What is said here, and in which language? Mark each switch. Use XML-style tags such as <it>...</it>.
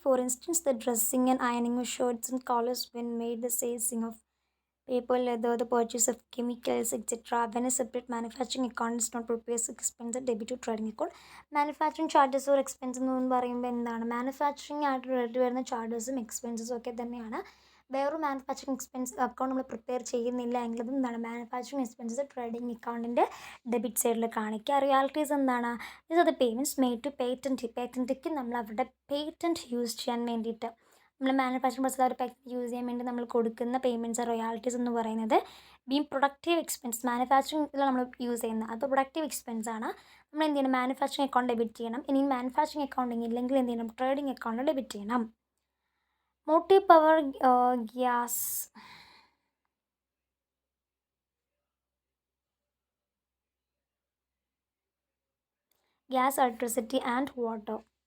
<en>For instance, the dressing and ironing of shirts and collars when made, the saving of paper, leather, the purchase of chemicals, etc. When a separate manufacturing account is not prepared, expense debit to trading account.</en> <ml>Manufacturing charges or expense എന്ന് പറയുമ്പോൾ എന്താണ്? Manufacturing ആയിട്ട് relate വരുന്ന ചാർജസും എക്സ്പെൻസസും ഒക്കെ തന്നെയാണ്. വേറൊരു manufacturing expense account നമ്മൾ prepare ചെയ്യുന്നില്ല എങ്കിലും എന്താണ്? മാനുഫാക്ചറിങ് എക്സ്പെൻസസ് ട്രേഡിംഗ് അക്കൗണ്ടിൻ്റെ ഡെബിറ്റ് സൈഡിൽ കാണിക്കുക. റിയാലിറ്റീസ് എന്താണ്?</ml> <en>these are the payments made to</en> <ml>പേറ്റൻറ്റിക്ക് നമ്മൾ അവരുടെ പേറ്റൻറ്റ് യൂസ് ചെയ്യാൻ വേണ്ടിയിട്ട്, നമ്മൾ മാനുഫാക്ചറിങ് പ്രോസസ് ഒരു പാക്കറ്റ് യൂസ് ചെയ്യാൻ വേണ്ടി നമ്മൾ കൊടുക്കുന്ന പേയ്മെൻറ്റ്സ് റോയാലിറ്റീസ് എന്ന് പറയുന്നത് പ്രൊഡക്റ്റീവ് എക്സ്പെൻസ്, മാനുഫാക്ചറിങ്ങിൽ നമ്മൾ യൂസ് ചെയ്യുന്നത് അത് പ്രൊഡക്റ്റീവ് എക്സ്പെൻസ് ആണ്. നമ്മൾ എന്ത് ചെയ്യണം? മാനുഫാക്ചറിങ് അക്കൗണ്ട് ഡെബിറ്റ് ചെയ്യണം. ഇനി മാനുഫാക്ചറിങ് അക്കൗണ്ടിങ് ഇല്ലെങ്കിൽ എന്ത് ചെയ്യണം? ട്രേഡിംഗ് അക്കൗണ്ട് ഡെബിറ്റ് ചെയ്യണം.</ml> <en>Motive power, gas, electricity and water.</en>